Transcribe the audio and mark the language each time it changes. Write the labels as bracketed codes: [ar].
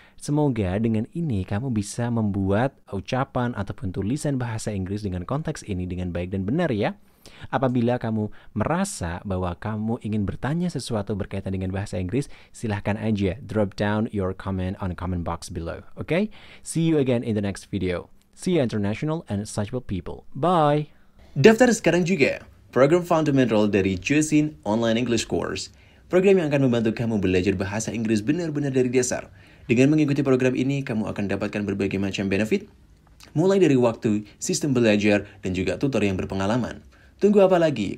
[id] Semoga dengan ini kamu bisa membuat ucapan ataupun tulisan bahasa Inggris dengan konteks ini dengan baik dan benar ya. Apabila kamu merasa bahwa kamu ingin bertanya sesuatu berkaitan dengan bahasa Inggris, silahkan aja [en] drop down your comment on the comment box below. Okay? See you again in the next video. See you international and suchable people. Bye! [id] Daftar sekarang juga program fundamental dari Josin Online English Course. Program yang akan membantu kamu belajar bahasa Inggris benar-benar dari dasar. Dengan mengikuti program ini, kamu akan dapatkan berbagai macam benefit, mulai dari waktu, sistem belajar, dan juga tutor yang berpengalaman. Tunggu apa lagi?